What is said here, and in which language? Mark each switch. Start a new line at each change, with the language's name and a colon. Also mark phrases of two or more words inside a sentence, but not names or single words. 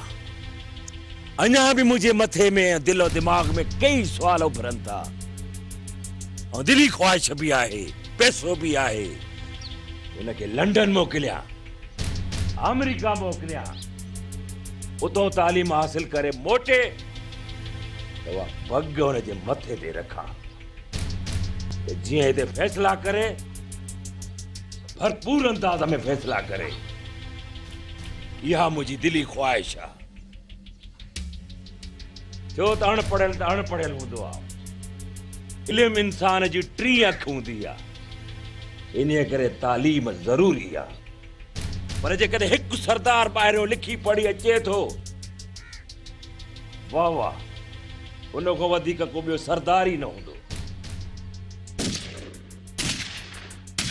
Sindhi: अञा बि मुंहिंजे मथे में दिलो दिमाग़ में कई सुवाल उभरनि था ऐं दिली ख्वाहिश बि आहे पैसो बि आहे उनखे लंडन मोकिलिया अमेरिका मोकिलिया उतो तालीम हासिल करे मोटे तो पग हुनजे मथे ते रखा जीअं हिते फैसला करे भरपूर अंदाज में फैसला करे। यह मुझी दिली ख्वाहिश आ। जो त अणपढ़ियल हूंदो आहे। इल्म इंसान जी 3 अख हूंदी आहे। इन करे तालीम ज़रूरी आहे। पर जेकॾहिं हिकु सरदार ॿाहिरियों लिखी पढ़ी अचे थो वाह वाह उन खां वधीक को ॿियो सरदार ई न हूंदो।